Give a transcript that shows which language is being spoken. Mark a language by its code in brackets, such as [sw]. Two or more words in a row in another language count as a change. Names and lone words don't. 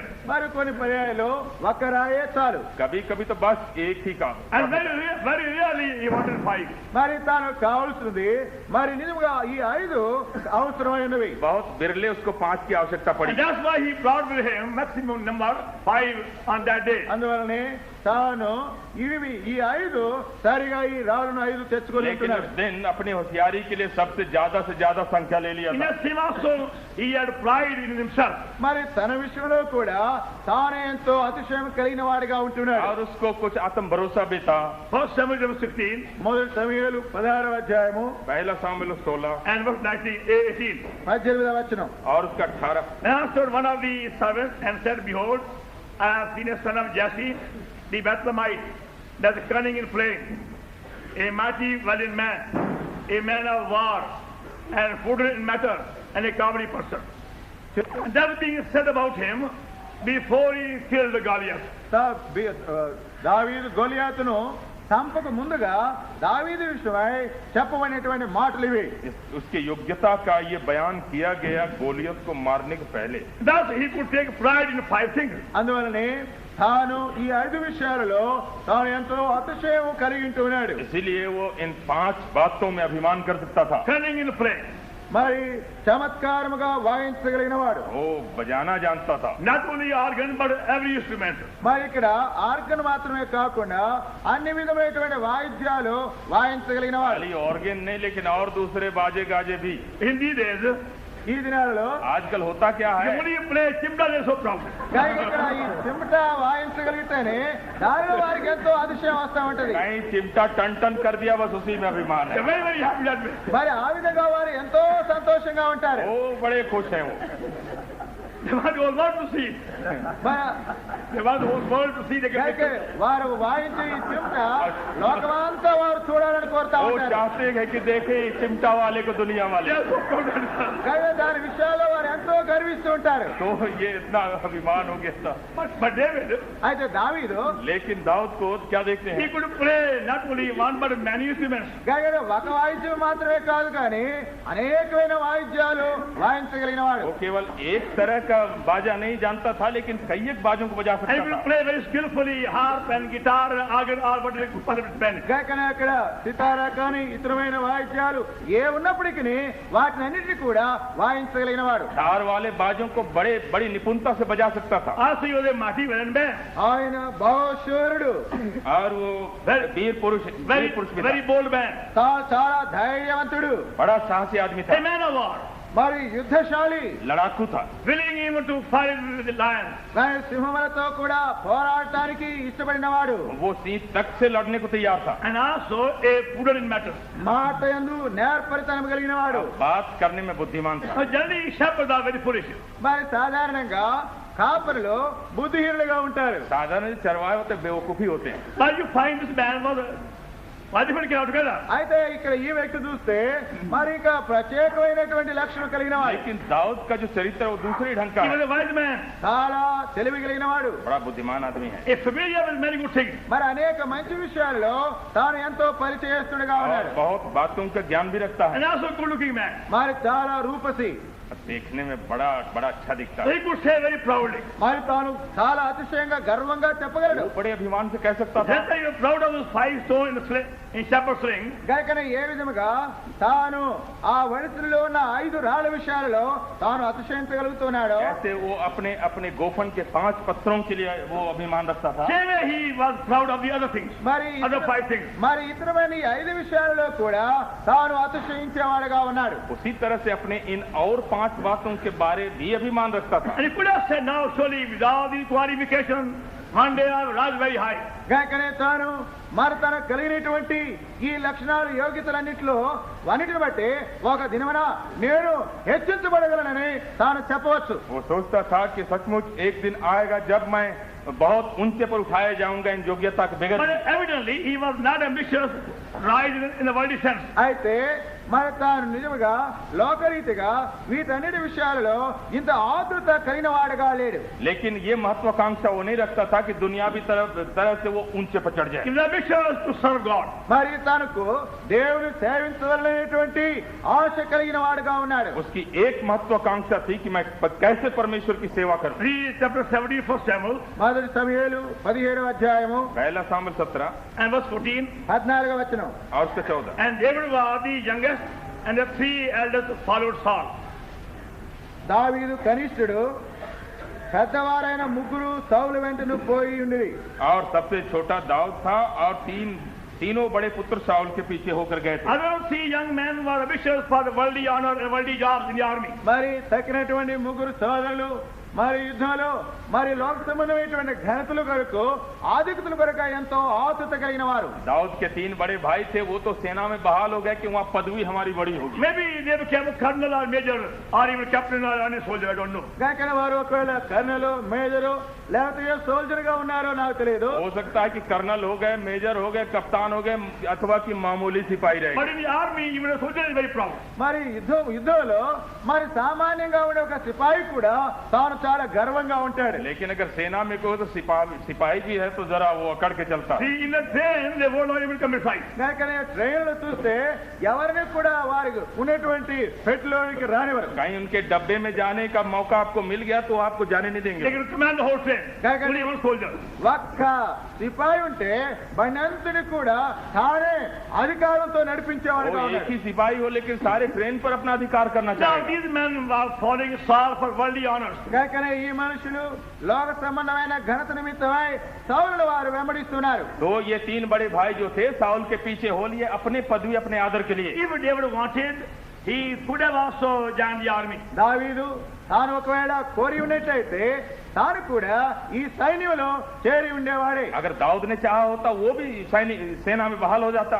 [te] మరి కొన్ని పర్యాయాలు ఒక్క రాయే చాలు. [hi] कभी कभी तो बस एक ही काम. [en] And very rarely he wanted 5. [te] మరి తాను కావాల్సింది మరి నిజంగా ఈ 5 అవసరమైనవి. [hi] बहुत बिरले उसको 5 की आवश्यकता पड़ी. [en] And that's why he brought with him maximum number 5 on that day. [te] అందువలనే తాను ఇవి ఈ 5 సరిగా ఈ రాళ్ళను 5 తెచ్చుకొని [hi] लेकिन उस दिन अपनी होशियारी के लिए सबसे ज्यादा संख्या ले लिया [en] In [hi] था. [en] the same also he had pride in himself. [te] మరి తన విషయంలో కూడా తానే ఎంతో అతిశయం కలిగిన వాడిగా ఉంటున్నాడు. [hi] और उसको कुछ आत्म भरोसा भी था. [en] 1 Samuel 16 [te] మొదటి సమూయేలు 16వ అధ్యాయము [hi] पहला सामुएल 16 [en] and verse 18. [te] 18వ వచనం. [hi] और उसका 18. [en] And answered one of the servants and said, Behold, I have seen a son of Jesse, the Bethlehemite, that is cunning in playing, a mighty valiant man, a man of war, and prudent in matter, and a comely person. And that being said about him, before he killed Goliath. [te] దావీదు గొలియాతును చంపక ముందుగా దావీదు విషయమై చెప్పబడినటువంటి మాటలు ఇవి. [hi] उसकी योग्यता का ये बयान किया गया गोलियत को मारने के पहले. [en] Thus he could take pride in 5 things. [te] అందువలనే తాను ఈ 5 విషయాలలో తాను ఎంతో అతిశయం కలిగి ఉంటున్నాడు. [hi] इसीलिए वो इन 5 बातों में अभिमान कर सकता था. [en] Cunning in play. [te] మరి చమత్కారముగా వాయించగలిగిన వాడు. [hi] वो बजाना जानता था. [en] Not only organ but every instrument. [te] మరి ఇక్కడ ఆర్గన్ మాత్రమే కాకుండా అన్ని విధమైనటువంటి వాయిద్యాలు వాయించగలిగిన వాడు. [hi] खाली ऑर्गन नहीं लेकिन और दूसरे बाजे गाजे भी. [en] In these days, [te] ఈ దినాలలో [hi] आजकल होता क्या [en] you [hi] है, [en] only play chimda is so proud. [te] కానీ ఇక్కడ ఈ చిమట వాయించగలిగితేనే దానిలో వారికి ఎంతో అతిశయం వస్తా ఉంటది. [hi] कहीं चिमटा टन टन कर दिया बस उसी में अभिमान है. [en] They're very, very happy that way. [te] మరి ఆ విధంగా వారు ఎంతో సంతోషంగా ఉంటారు. [hi] वो बड़े खुश हैं वो. [en] They want the whole world to see. They want the whole world to see. They can [te] అయితే వారు వాయించే ఈ చిమట లోకమంతా వారు చూడాలని కోరుతా [hi] वो [te] ఉంటారు. [hi] चाहते हैं कि देखे इस चिमटा वाले को दुनिया वाले. [en] They are so proud. [te] కానీ దాని విషయాల్లో వారు ఎంతో గర్విస్తూ ఉంటారు. [hi] तो ये इतना अभिमान हो गया था. [en] But David, [te] అయితే దావీదు [hi] लेकिन दाऊद को क्या देखते [en] he [hi] हैं, [en] could play not only one but many instruments. [te] కానీ ఒక వాయిద్యం మాత్రమే కాదు కానీ అనేకమైన వాయిద్యాలు వాయించగలిగిన వాడు. [hi] वो केवल एक तरह का बाजा नहीं जानता था लेकिन कई एक बाजों को बजा [en] And he [hi] सकता [en] could [hi] था. [en] play very skillfully harp and guitar and organ, all but instruments. [te] కానీ అక్కడ సితారా కానీ ఇతరమైన వాయిద్యాలు ఏ ఉన్నప్పటికీ వాటిని అన్నిటినీ కూడా వాయించగలిగిన వాడు. [hi] तार वाले बाजों को बड़ी निपुणता से बजा सकता था. [en] Also he was a mighty valiant man. [te] ఆయన బహుశూరుడు, [hi] और वो वीर पुरुष [en] Very, [hi] भी [en] very [hi] था. [en] bold man. [te] చాలా ధైర్యవంతుడు, [hi] बड़ा साहसी आदमी [en] A [hi] था. [en] man of war. [te] మరి యుద్ధశాలి. [hi] लड़ाकू था. [en] Willing even to fight with the lion. [te] కానీ సింహములతో కూడా పోరాడటానికి ఇష్టపడిన వాడు. [hi] वो सिंह तक से लड़ने को तैयार था. [en] And also a prudent in matters. [te] మాట యందు నేర్పరితనం కలిగిన వాడు. [hi] बात करने में बुद्धिमान था. [en] So generally shepherds are very foolish. [te] మరి సాధారణంగా కాపరులు బుద్ధిహీనులుగా ఉంటారు. [hi] साधारण चरवाहे होते बेवकूफी होते हैं. [en] But you find this man was why different came out together. [te] అయితే ఇక్కడ ఈ వ్యక్తి చూస్తే మరి ఇంకా ప్రత్యేకమైనటువంటి లక్షణం కలిగిన వాడు. [hi] लेकिन दाऊद का जो चरित्र है वो दूसरे ढंग का [en] He was [hi] है. [en] a wise man. [te] చాలా తెలివి కలిగిన వాడు. [hi] बड़ा बुद्धिमान आदमी है. [en] A familiar with many good things. [te] మరి అనేక మంచి విషయాల్లో తాను ఎంతో పరిచయస్తుడిగా [hi] और [te] ఉన్నాడు. [hi] बहुत बातों का ज्ञान भी रखता है. [en] And also a good looking man. [te] మరి చాలా రూపసి, [hi] देखने में बड़ा अच्छा दिखता [en] So [hi] है. [en] he could say very proudly. [te] మరి తాను చాలా అతిశయంగా గర్వంగా చెప్పగలడు. [hi] वो बड़े अभिमान से कह सकता था. [en] Just like you're proud of those 5 stones in shepherd's ring. [te] గనుక ఏ విధముగా తాను ఆ వడిసెలలో ఉన్న 5 రాళ్ళ విషయాలలో తాను అతిశయించగలుగుతున్నాడో [hi] ऐसे वो अपने गोफन के 5 पत्थरों के लिए वो अभिमान रखता था. [en] Same way he was proud of the other things. [te] మరి [en] Other 5 things. [te] మరి ఇతరమైన ఈ 5 విషయాలలో కూడా తాను అతిశయించేవాడుగా ఉన్నాడు. [hi] उसी तरह से अपने इन और 5 बातों के बारे भी अभिमान रखता था. [en] And he could have said now surely without these qualifications one day I will rise very high. [te] గనుకనే తాను మరి తనకు కలిగినటువంటి ఈ లక్షణాలు యోగ్యతలన్నింటిలో అన్నిటిని బట్టి ఒక దినమున నేను హెచ్చించబడగలనని తాను చెప్పవచ్చు. [hi] वो सोचता था कि सचमुच एक दिन आएगा जब मैं बहुत ऊंचे पर उठाया जाऊंगा इन योग्यता के [en] But [hi] बगैर। [en] evidently he was not ambitious, rise in the worldly sense. [te] అయితే మరి తాను నిజముగా లోకరీతిగా వీటన్నిటి విషయాలలో ఇంత ఆతృత కలిగిన వాడుగా లేడు. [hi] लेकिन ये महत्वाकांक्षा वो नहीं रखता था कि दुनियावी तरह से वो ऊंचे पर चढ़ जाए। [en] He was ambitious to serve God. [te] మరి తనకు దేవుని సేవించవలనేటువంటి ఆశ కలిగిన వాడుగా ఉన్నాడు. [hi] उसकी एक महत्वाकांक्षा थी कि मैं कैसे परमेश्वर की सेवा करूं। [en] Read chapter 17, 1 Samuel, [te] మొదటి సమూయేలు 17వ అధ్యాయము [hi] पहला सामुएल 17 [en] and verse 14. [te] 14వ వచనం. [hi] और उसका 14। [en] And David was the youngest, and the three elders followed Saul. [te] దావీదు కనిష్ఠుడు, పెద్దవారైన ముగ్గురు సౌలు వెంటను పోయి ఉండేది. [hi] और सबसे छोटा दाऊद था और तीनों बड़े पुत्र शाऊल के पीछे होकर गए थे। [en] Other three young men were ambitious for the worldly honor and worldly jobs in the army. [te] మరి తక్కినటువంటి ముగ్గురు సోదరులు మరి యుద్ధంలో మరి లోక సంబంధమైనటువంటి ఘనతలు కొరకు ఆధిక్యతల కొరకు ఎంతో ఆతృత కలిగిన వారు. [hi] दाऊद के 3 बड़े भाई थे, वो तो सेना में बहाल हो गए कि वहाँ पदवी हमारी बड़ी होगी। [en] Maybe they became a colonel or major or even captain or any soldier, I don't know. [te] కాకన వారు ఒకవేళ [en] colonel major [te] లేకపోతే ఏ సోల్జర్ గా ఉన్నారో నాకు తెలియదు. [hi] हो सकता है कि कर्नल हो गए, मेजर हो गए, कप्तान हो गए, अथवा कि मामूली सिपाही रहे। [en] But in the army, even a soldier is very proud. [te] మరి యుద్ధంలో మరి సామాన్యంగా ఉండే ఒక సిపాయి కూడా తాను చాలా గర్వంగా ఉంటాడు. [hi] लेकिन अगर सेना में कोई तो सिपाही भी है तो जरा वो अकड़ के चलता। [en] See, in the train, they won't even come inside. [te] కాకనే ట్రైన్లు చూస్తే ఎవరిని కూడా వారికి ఉన్నటువంటి పెట్టులోనికి రానివ్వరు. [hi] कहीं उनके डब्बे में जाने का मौका आपको मिल गया तो आपको जाने नहीं [en] They [hi] देंगे। [en] can command the whole train. Only one soldier. [te] ఒక్క సిపాయి ఉంటే బండి కూడా తానే అధికారంతో నడిపించేవాడుగా [hi] वो एक [te] ఉన్నాడు. [hi] ही सिपाही हो लेकिन सारे ट्रेन पर अपना अधिकार करना [en] Now, [hi] चाहिए। [en] these men were following Saul for worldly honors. [te] కాకనే ఈ మనుషులు లోక సంబంధమైన ఘనత నిమిత్తమై సౌలుల వారు వెంబడిస్తున్నారు. [hi] तो ये 3 बड़े भाई जो थे साउल के पीछे हो लिए अपने पदवी अपने आदर के लिए। [en] If David wanted, he could have also joined the army. [te] దావీదు తాను ఒకవేళ కోరి ఉన్నట్లయితే తాను కూడా ఈ సైన్యంలో చేరి ఉండేవాడే. [hi] अगर दाऊद ने चाहा होता वो भी सेना में बहाल हो जाता।